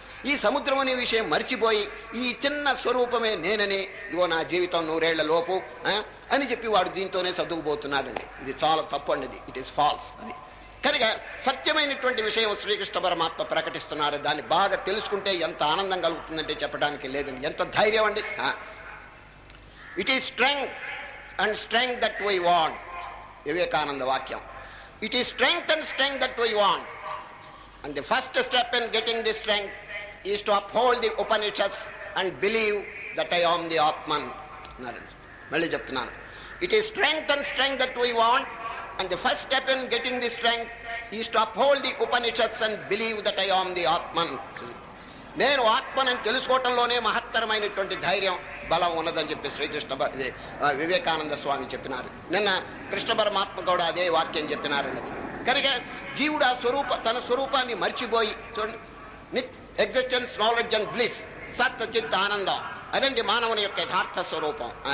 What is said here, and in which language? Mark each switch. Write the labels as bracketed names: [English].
[Telugu] ఈ సముద్రం అనే విషయం మర్చిపోయి ఈ చిన్న స్వరూపమే నేనని, ఇగో నా జీవితం 100 ఏళ్ల లోపు అని చెప్పి వాడు దీంతోనే సర్దుకుపోతున్నాడండి. ఇది చాలా తప్పు అండి. [English] It is false. [Telugu] అది కనుక సత్యమైనటువంటి విషయం శ్రీకృష్ణ పరమాత్మ ప్రకటిస్తున్నారు. దాన్ని బాగా తెలుసుకుంటే ఎంత ఆనందం కలుగుతుందంటే చెప్పడానికి లేదండి. ఎంత ధైర్యం అండి. [English] It is strength and strength that we want. [Telugu] Vivekananda వాక్యం. [English] It is strength and strength that we want. And the first step in getting this strength is to uphold the Upanishads and believe that I am the Atman. [Telugu] Malli cheptunanu. [English] It is strength and strength that we want. And the first step in getting this strength is to uphold the Upanishads and believe that I am the Atman. [Telugu] నేను ఆత్మనని తెలుసుకోవటంలోనే మహత్తరమైనటువంటి ధైర్యం, బలం ఉన్నదని చెప్పి శ్రీకృష్ణ వివేకానంద స్వామి చెప్పినారు. నిన్న కృష్ణ పరమాత్మ కూడా అదే వాక్యం చెప్పినారన్నది. కనుక జీవుడు ఆ తన స్వరూపాన్ని మర్చిపోయి చూడండి, [English] existence, knowledge and bliss, [Telugu] సత్ చిత్ ఆనందం, అదండి మానవుని యొక్క యథార్థ స్వరూపం.